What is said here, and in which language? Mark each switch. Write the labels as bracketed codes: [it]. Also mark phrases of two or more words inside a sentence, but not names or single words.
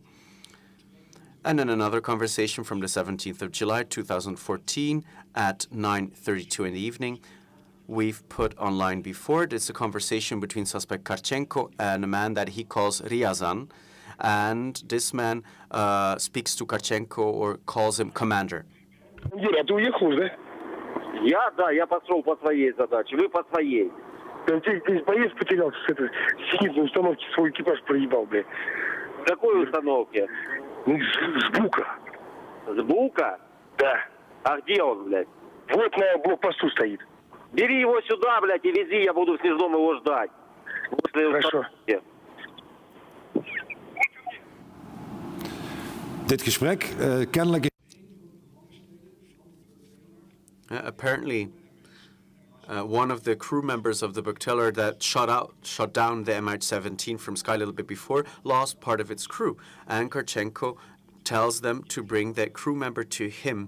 [en] And then another conversation from the 17th of July 2014 at 9:32 in the evening. We've put online before. It's a conversation between suspect Karchenko and a man that he calls Ryazan. And this man speaks to Karchenko or calls him commander. [ru] Юра, ты уехал уже, да? Я пошел по своей задаче, вы по своей. Ты здесь боец потерял, с зенитной установки свой экипаж проебал, блядь. В какой установке? С Бука. С Бука? Да. А где он, блядь? Вот на блокпосту стоит. Бери его сюда, блядь, и вези, я буду в Снежном его ждать. Хорошо. [nl] Dit gesprek kennelijk... [en] Apparently, one of the crew members of the Bucktailor that shot down the MH17 from sky a little bit before lost part of its crew. And Karchenko tells them to bring that crew member to him.